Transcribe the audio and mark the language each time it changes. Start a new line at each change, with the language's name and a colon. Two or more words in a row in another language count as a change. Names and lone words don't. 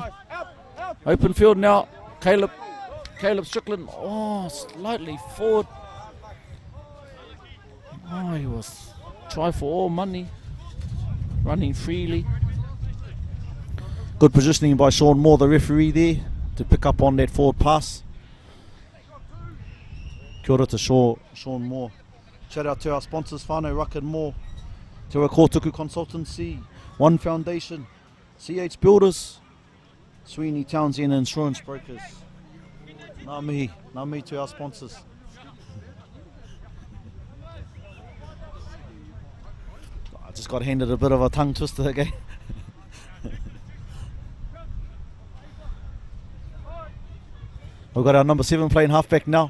English: Open field now. Caleb Strickland. Oh, slightly forward. Oh, he was try for all money. Running freely. Good positioning by Sean Moore, the referee there. to pick up on that forward pass.
Māori: Kia ora
English: to Sean Moore. Shout out to our sponsors, Whanau, Ruck and Moore, Te Kotuku Consultancy, One Foundation, CH Builders, Sweeney Townsend Insurance Brokers.
Māori: Ngā mihi
English: to our sponsors. I just got handed a bit of a tongue twister again. We've got our number 7 playing halfback now.